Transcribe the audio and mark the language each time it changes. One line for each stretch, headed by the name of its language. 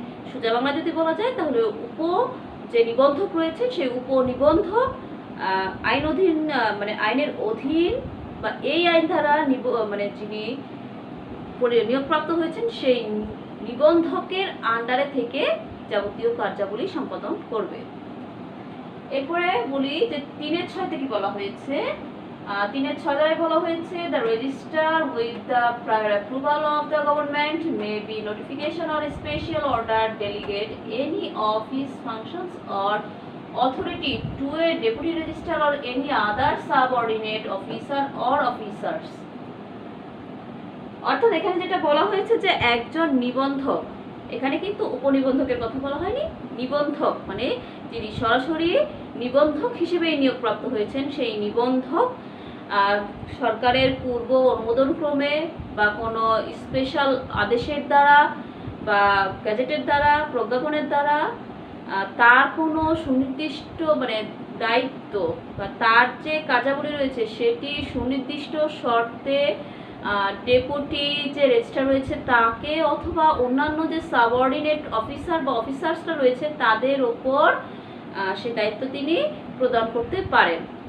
Bangla: সোজা বাংলা যদি বলা যায় তাহলে যে নিবন্ধক রয়েছে সেই উপনিবন্ধক আইনের অধীন বা এই আইন দ্বারা যিনি নিয়োগপ্রাপ্ত হয়েছেন সেই নিবন্ধকের আন্ডারে থেকে যাবতীয় কার্যাবলী সম্পাদন করবে। এরপরে বলি যে 3-এর 6-তে কি বলা হয়েছে। 3-এর 6 ধারায় বলা হয়েছে,
English: the registrar with the prior approval of the government may be notification or special order delegate any of his functions or authority to a deputy registrar or any other subordinate officer or officers.
Bangla: অর্থাৎ এখানে যেটা বলা হয়েছে যে একজন নিবন্ধক, এখানে কিন্তু উপনিবন্ধকের কথা বলা হয়নি, নিবন্ধক মানে যিনি সরাসরি নিবন্ধক হিসেবে নিয়োগপ্রাপ্ত হয়েছেন সেই নিবন্ধক সরকারের পূর্ব অনুমোদন ক্রমে বা কোনো স্পেশাল আদেশের দ্বারা বা গ্যাজেটের দ্বারা প্রজ্ঞাপনের দ্বারা তার কোনো সুনির্দিষ্ট দায়িত্ব বা তার যে কার্যাবলী রয়েছে সেটি সুনির্দিষ্ট শর্তে ডেপুটি যে রেজিস্ট্রার রয়েছে তাকে অথবা অন্যান্য যে সাবঅর্ডিনেট অফিসার বা অফিসার্সরা রয়েছে তাদের ওপর সে দায়িত্ব তিনি প্রদান করতে পারেন।